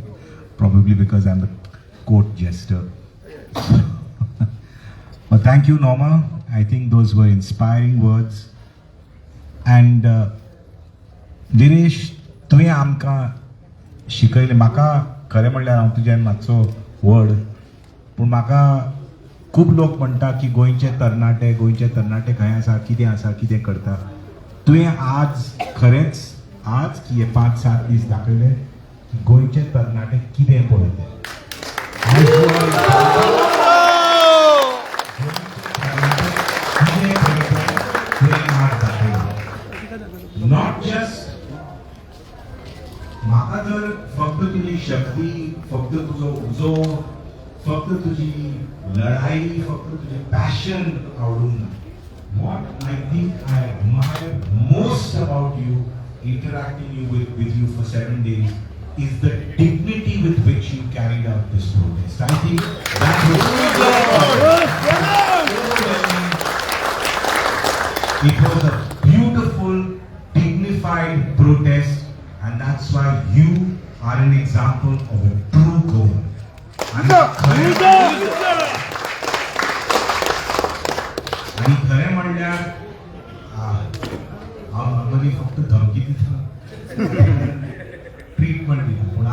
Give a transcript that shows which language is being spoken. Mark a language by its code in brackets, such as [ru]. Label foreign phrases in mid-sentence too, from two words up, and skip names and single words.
[en] Probably because I'm the court jester. But thank you, Norma. I think those were inspiring words. And Viresh, [kok] तुवें आमकां शिकयलें. म्हाका खरें म्हणल्यार हांव तुज्यान मातसो व्हड, पूण म्हाका खूब लोक म्हणटा की गोंयचे तरणाटे खंय आसा, कितें करता. तुवें आज खरेंच आज की 5-7 दीस दाखयले की गोंयचे तरणाटे कितें पळयले. [en] not just [kok] म्हाका जर फक्त तुजी शक्ती, फक्त तुजो उजो, फक्त तुजी लढाई, फक्त तुजें पॅशन आवडूंक ना. [en] What I think I admire most about you, interacting with you for 7 days, is the dignity with which you carried out this protest. I think that was it was a beautiful And that's why you are an example of a true Goan. [kok] आणि खरें म्हणल्यार हांव नॉर्मली फक्त धमकी दिता, ट्रीटमेंट दिता, पूण